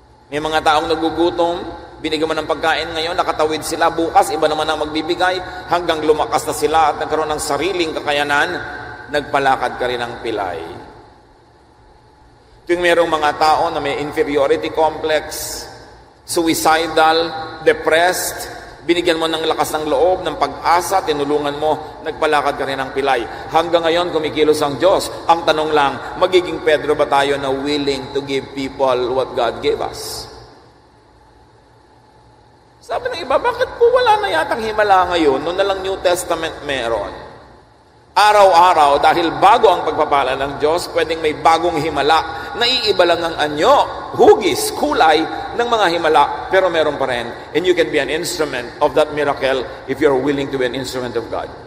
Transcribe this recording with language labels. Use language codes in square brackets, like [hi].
[tl] May mga taong nagugutom, binigyan mo ng pagkain ngayon, nakatawid sila, bukas, iba naman ang magbibigay, hanggang lumakas na sila at nagkaroon ng sariling kakayanan, nagpalakad ka rin ng pilay. Tuwing merong mga tao na may inferiority complex, suicidal, depressed, binigyan mo ng lakas ng loob, ng pag-asa, tinulungan mo, nagpalakad ka rin ng pilay. Hanggang ngayon, kumikilos ang Diyos. Ang tanong lang, magiging Pedro ba tayo na [en] willing to give people what God gave us? [tl] Sabi ng iba, bakit po wala na yatang himala ngayon? Noon na lang New Testament meron. Araw-araw, dahil bago ang pagpapala ng Diyos, pwedeng may bagong himala. Naiiba lang ang anyo, hugis, kulay ng mga himala, pero meron pa rin. [en] And you can be an instrument of that miracle if you're willing to be an instrument of God.